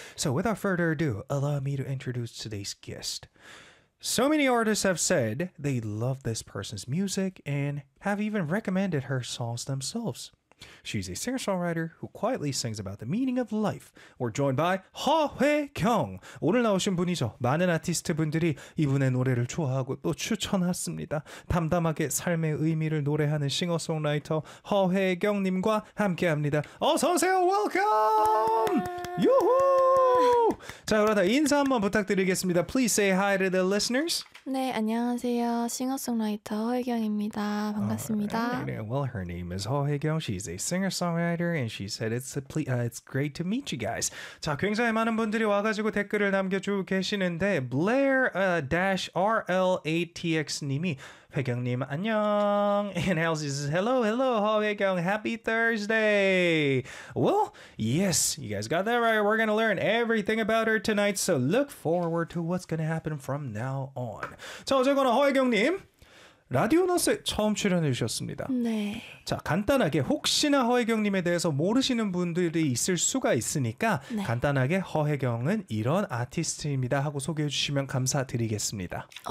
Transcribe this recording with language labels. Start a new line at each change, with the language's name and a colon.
English: So without further ado, allow me to introduce today's guest. So many artists have said they love this person's music and have even recommended her songs themselves. She's a singer-songwriter who quietly sings about the meaning of life. We're joined by 허회경.
Korean: 오늘 나오신 분이죠. 많은 아티스트 분들이 이분의 노래를 좋아하고 또 추천했습니다. 담담하게 삶의 의미를 노래하는 싱어송라이터 허회경님과 함께합니다. 어서오세요. 웰컴! 유후! 자, 그러다 인사 한번 부탁드리겠습니다.
English: Please say hi to the listeners.
Korean: 네, 안녕하세요. 싱어송라이터 허혜경입니다. 반갑습니다.
English: Right. Well, her name is 허혜경. She's a singer-songwriter, and she said it's great to meet you guys.
Korean: 자, 굉장히 많은 분들이 와가지고 댓글을 남겨주고 계시는데, Blair-RLATX님이 혜경님, 안녕.
English: And Elsie says, hello, hello, 허혜경. Happy Thursday. Well, yes, you guys got that right. We're going to learn everything about her tonight, so look forward to what's going to happen from now on.
Korean: 자, 어쨌거나 허혜경님, 라디오넛에 처음 출연해 주셨습니다. 네. 자, 간단하게 혹시나 허혜경님에 대해서 모르시는 분들이 있을 수가 있으니까 네. 간단하게 허혜경은 이런 아티스트입니다 하고 소개해 주시면 감사드리겠습니다.